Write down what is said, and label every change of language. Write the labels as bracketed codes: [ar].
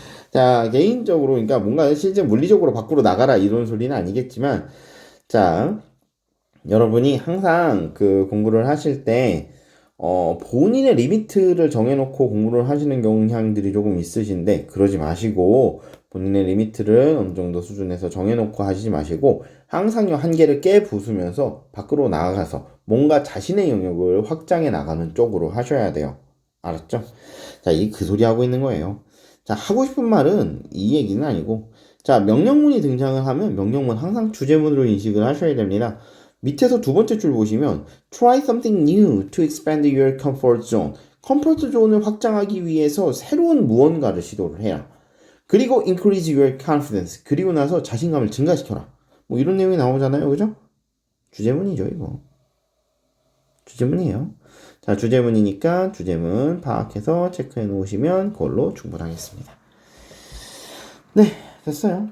[ko] 자, 개인적으로 그러니까 뭔가 실제 물리적으로 밖으로 나가라 이런 소리는 아니겠지만 자, 여러분이 항상 그 공부를 하실 때 본인의 리미트를 정해놓고 공부를 하시는 경향들이 조금 있으신데 그러지 마시고 본인의 리미트를 어느 정도 수준에서 정해놓고 하시지 마시고 항상 요 한계를 깨부수면서 밖으로 나가서 뭔가 자신의 영역을 확장해 나가는 쪽으로 하셔야 돼요. 알았죠? 자, 이 그 소리 하고 있는 거예요. 자, 하고 싶은 말은 이 얘기는 아니고 자, 명령문이 등장을 하면 명령문 항상 주제문으로 인식을 하셔야 됩니다. 밑에서 두 번째 줄 보시면 [en] try something new to expand your comfort zone. [ko] 컴포트 존을 확장하기 위해서 새로운 무언가를 시도를 해라. 그리고 [en] increase your confidence. [ko] 그리고 나서 자신감을 증가시켜라. 뭐 이런 내용이 나오잖아요. 그죠? 주제문이죠, 이거. 주제문이에요. 자, 주제문이니까 주제문 파악해서 체크해 놓으시면 그걸로 충분하겠습니다. 네, 됐어요.